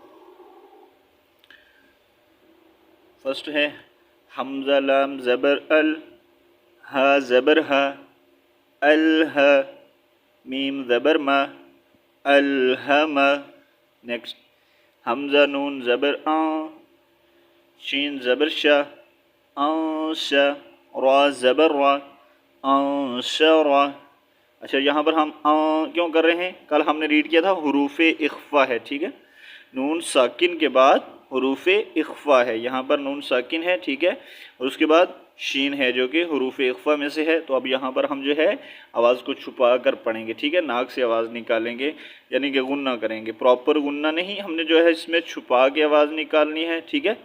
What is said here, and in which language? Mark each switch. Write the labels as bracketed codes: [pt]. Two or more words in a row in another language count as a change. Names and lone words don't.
[ur] فرسٹ ہے حمزہ لام زبر ال، ہا زبر ہا، الہ، میم زبر ما، الہم۔ نیکسٹ حمزہ نون زبر آن، شین زبر شا، آنشا، را زبر را، آنشرا۔ اچھا، یہاں پر ہم کیوں کر رہے ہیں؟ کل ہم نے ریڈ کیا تھا حروف اخفا ہے، ٹھیک ہے، نون ساکن کے بعد حروف اخفا ہے، یہاں پر نون ساکن ہے، ٹھیک ہے، اور اس کے بعد شین ہے جو کہ حروف اخفا میں سے ہے۔ تو اب یہاں پر ہم جو ہے آواز کو چھپا کر پڑھیں گے، ٹھیک ہے، ناک سے آواز نکالیں گے، یعنی کہ غنہ کریں گے، پراپر غنہ نہیں، ہم نے جو ہے اس میں چھپا کے آواز نکالنی ہے، ٹھیک ہے۔